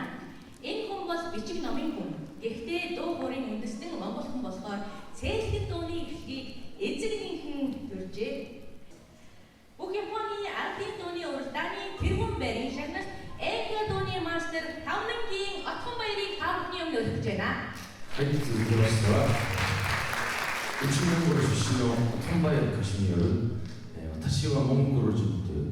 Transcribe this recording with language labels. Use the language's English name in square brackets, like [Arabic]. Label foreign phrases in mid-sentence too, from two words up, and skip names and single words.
[Mongolian] Энэ хүн бол бичиг номын хүн. Гэхдээ дуу хоорын үндэстэн монгол хүн болохоор цээлхэн дууны эхлэлийг эзэгнийхэн төржээ. Бүх Японы ардын дууны уралдааны тэргүүн байрын шагнал Эко дууны мастер Тавнангийн Отхон баярыг та бүхний өмнө өргөж байна. [Japanese] はい、続きましては内モンゴル出身のトンバイの歌手による「私はモンゴル人」